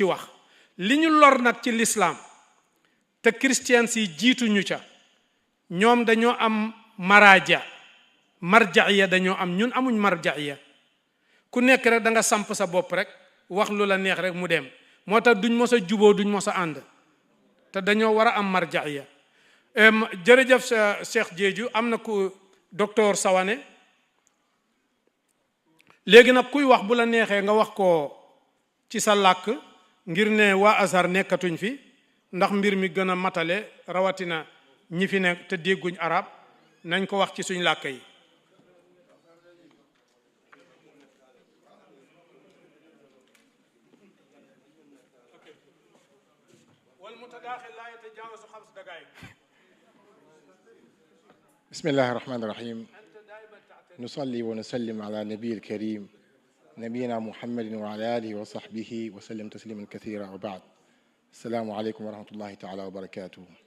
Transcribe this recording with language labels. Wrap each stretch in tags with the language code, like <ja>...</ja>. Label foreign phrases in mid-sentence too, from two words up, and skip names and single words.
<wo>wax li ñu lor nag ci lislaam te christians yi jiituñu ca ñoom dañoo am marja'iya dañoo am ñun amuñ marja'iya ku nekk rek da nga samp sa bopp rek wax lu la neex rek mu dem moo tax duñ mos a juboo duñ mos a ànd te dañoo war a am marja'iya jërëjëf Cheikh Jeeju am na ku docteur Sawane léegi nag kuy wax bu la neexee nga wax ko ci sa làkk ngir ne waa Azhar nekkatuñ fi ndax mbir mi gën a matale rawatina ñi fi nekk te dégguñ arab nañ ko wax ci suñ làkk yi</wo> <ar>بسم الله الرحمن الرحيم نصلي ونسلم على نبي الكريم نبينا محمد وعلى آله وصحبه وسلم تسليما كثيرا وبعد السلام عليكم ورحمة الله تعالى وبركاته</ar>